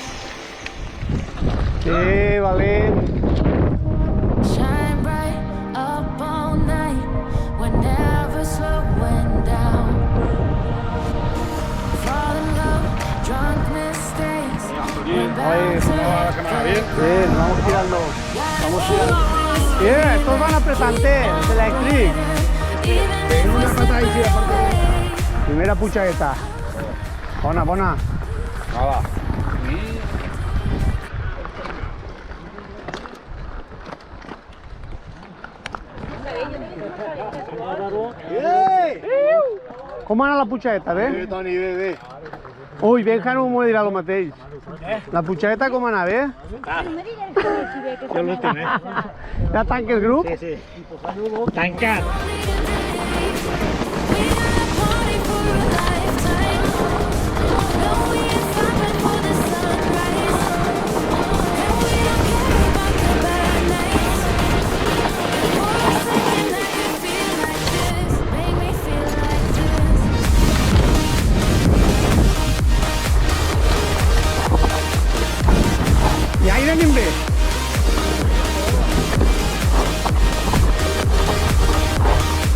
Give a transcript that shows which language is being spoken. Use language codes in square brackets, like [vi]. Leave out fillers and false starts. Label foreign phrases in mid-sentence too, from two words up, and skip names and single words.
[ca] Sí, valent. [en] shine bright up all night. We're never slowing down. Fall in love, drunk mistakes. We're bound to [es] Bien, vamos tirando. Vamos tirando. Bien, estos van apretante, es electric. [ca] Primera puchadeta. Bona, bona. Com va anar la puchadeta, bé? Bé, Toni, bé. Ui, Benja no m'ho dirà el mateix. La puchadeta com va anar, bé? Jo l'estimé. Ja tanca el grup? Sí. Tancat. [en] party for a lifetime. No, we ain't stopping for the sunrise. And we don't care about the bad nights. Oh, something make me feel like this. Make me feel like this. [ca] I ahí venim bé.